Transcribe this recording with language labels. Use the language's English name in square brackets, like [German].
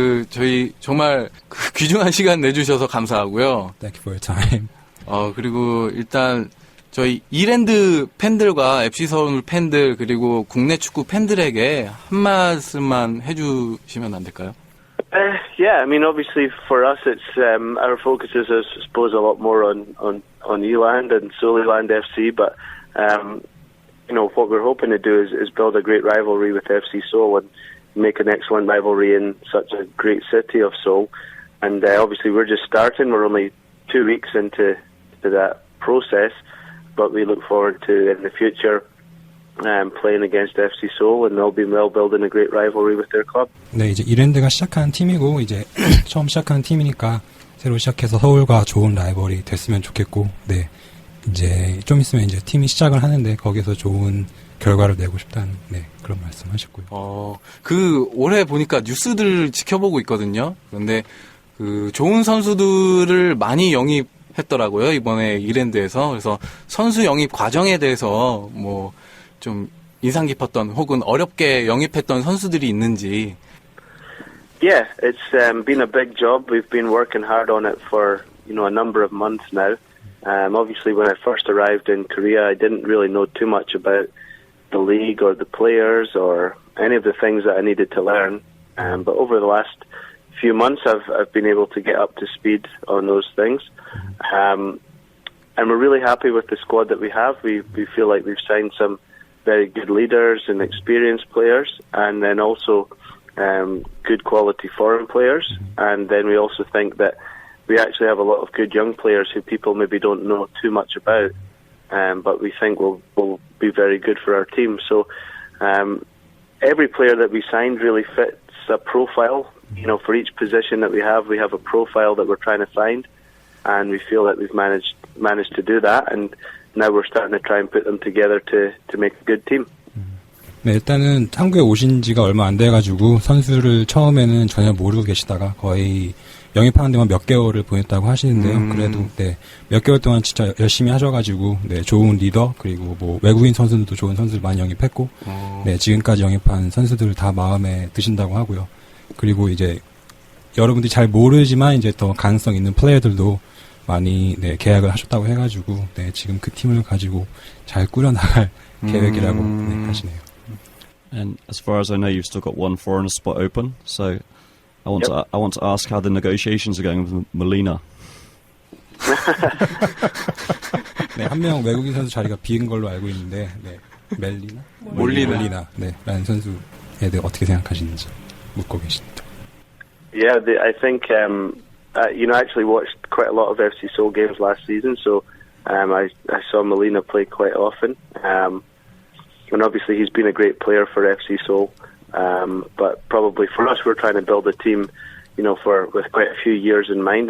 [Korean] 저희 정말 귀중한 시간 내주셔서 감사하고요. [English] Thank you for your time. [Korean] 그리고 일단 저희 이랜드 팬들과 FC 서울 팬들 그리고 국내 축구 팬들에게 한 말씀만 해주시면 안 될까요? [English] Yeah, I mean, obviously for us, it's our focus is, I suppose, a lot more on Eland and Soliland FC. But you know, what we're hoping to do is build a great rivalry with FC Seoul and make an excellent rivalry in such a great city of Seoul. And obviously, we're just starting. We're only 2 weeks into that process, but we look forward to in the future playing against FC Seoul, and they'll be building a great rivalry with their club. [Korean] 네, 이제 이랜드가 시작한 팀이고 이제 처음 시작한 팀이니까 새로 시작해서 서울과 좋은 라이벌이 됐으면 좋겠고, 네, 이제 좀 있으면 이제 팀이 시작을 하는데 거기서 좋은 결과를 내고 싶다는 그런 말씀하셨고요. 올해 보니까 뉴스들 지켜보고 있거든요. 그런데 좋은 선수들을 많이 영입했더라고요, 이번에 이랜드에서. 그래서 선수 영입 과정에 대해서 뭐 좀 인상 깊었던 혹은 어렵게 영입했던 선수들이 있는지. [English] Yeah, it's been a big job. We've been working hard on it for a number of months now. Obviously, when I first arrived in Korea, I didn't really know too much about the league or the players or any of the things that I needed to learn. But over the last few months, I've been able to get up to speed on those things. And we're really happy with the squad that we have. We feel like we've signed some very good leaders and experienced players, and then also good quality foreign players. And then we also think that we actually have a lot of good young players who people maybe don't know too much about, but we think will be very good for our team. So every player that we signed really fits a profile. You know, for each position that we have a profile that we're trying to find, and we feel that we've managed to do that, and now we're starting to try and put them together to make a good team. [Korean] 네, 일단은 한국에 오신 지가 얼마 안 돼가지고 선수를 처음에는 전혀 모르고 계시다가 거의 영입하는 데만 몇 개월을 보냈다고 하시는데요. 그래도 몇 개월 동안 진짜 열심히 하셔가지고 좋은 리더 그리고 뭐 외국인 선수들도 좋은 선수를 많이 영입했고 지금까지 영입한 선수들을 다 마음에 드신다고 하고요. 그리고 이제 여러분들이 잘 모르지만 이제 더 가능성 있는 플레이어들도 많이 계약을 하셨다고 해가지고 지금 그 팀을 가지고 잘 꾸려나갈 계획이라고 하시네요. [English] And as far as I know, you've still got one foreigner spot open. So I want to ask how the negotiations are going with Molina. [Korean] 네, 한 명 외국인 선수 자리가 비인 걸로 알고 있는데, 몰리나, 라는 선수에 대해 어떻게 생각하시는지 묻고 계십니다. [English] Yeah, I think I actually watched quite a lot of FC Seoul games last season, so I saw Molina play quite often. And obviously he's been a great player for FC Seoul. But probably for us, we're trying to build a team, with quite a few years in mind.